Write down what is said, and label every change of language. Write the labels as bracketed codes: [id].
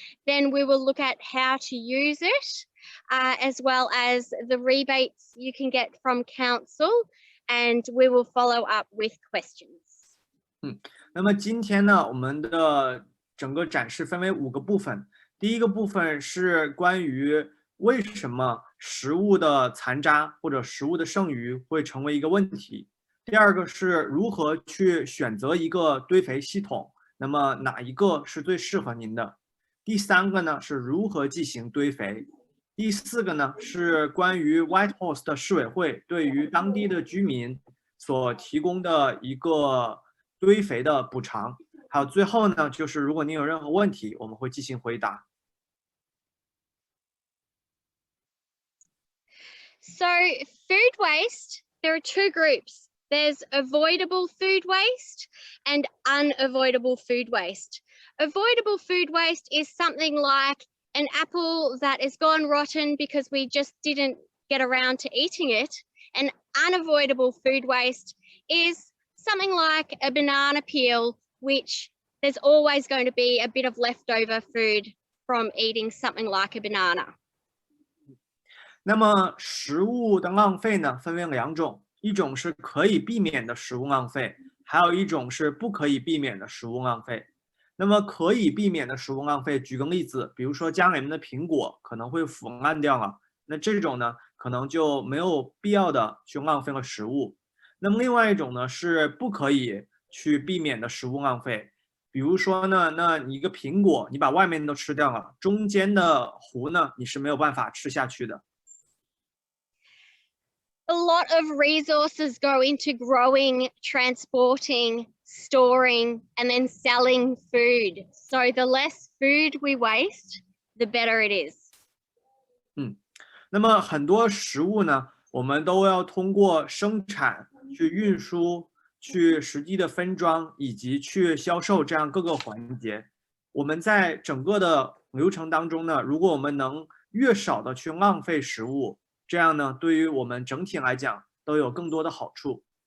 [en] Then we will look at how to use it, as well as the rebates you can get from council, and we will follow up with questions. [zh] 那么今天呢，我们的整个展示分为5个部分。第一个部分是关于为什么食物的残渣或者食物的剩余会成为一个问题。第二个是如何去选择一个堆肥系统，那么哪一个是最适合您的。第3个呢是如何进行堆肥。第4个呢是关于 Whitehorse 的市委会对于当地的居民所提供的一个堆肥的补偿。还有最后呢，就是如果您有任何问题，我们会进行回答。 [en] So food waste, there are 2 groups. There's avoidable food waste and unavoidable food waste. Avoidable food waste is something like an apple that is gone rotten because we just didn't get around to eating it. And unavoidable food waste is something like a banana peel, which there's always going to be a bit of leftover food from eating something like a banana. [zh] 那么食物的浪费呢，分为两种，一种是可以避免的食物浪费，还有一种是不可以避免的食物浪费。那么可以避免的食物浪费，举个例子，比如说家里面的苹果可能会腐烂掉了，那这种呢，可能就没有必要的去浪费了食物。那么另外一种呢，是不可以去避免的食物浪费，比如说呢，那你一个苹果，你把外面都吃掉了，中间的核呢，你是没有办法吃下去的。 [en] A lot of resources go into growing, transporting, storing, and then selling food. So the less food we waste, the better it is. [zh] 那么很多食物呢，我们都要通过生产、去运输、去实际的分装以及去销售这样各个环节。我们在整个的流程当中呢，如果我们能越少的去浪费食物，这样呢，对于我们整体来讲都有更多的好处。